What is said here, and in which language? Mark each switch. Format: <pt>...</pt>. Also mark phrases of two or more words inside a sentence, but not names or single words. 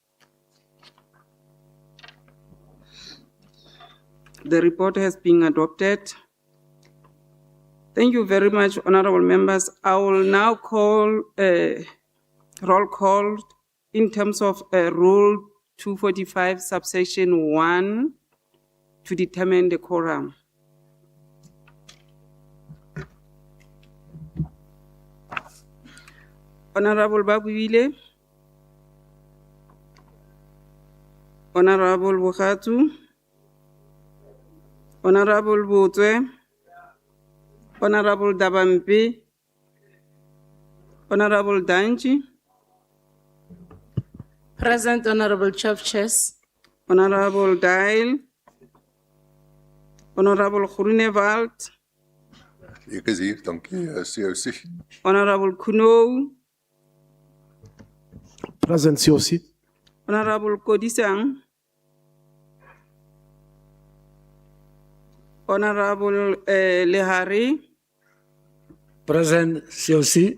<en>The report has been adopted. Thank you very much, honorable members. I will now call a roll call in terms of Rule 245, subsection 1, to determine the quorum. Honorable Babuile, Honorable Bukatu, Honorable Butwe, Honorable Dabampi, Honorable Danji. Present, Honorable Chefches. Honorable Dial, Honorable Groenewald,</en> <af>Ek is hier, dankie,</af> <en>COC. Honorable Kuno, Present COC. Honorable Kodisang, Honorable Lehari, Present COC.</en>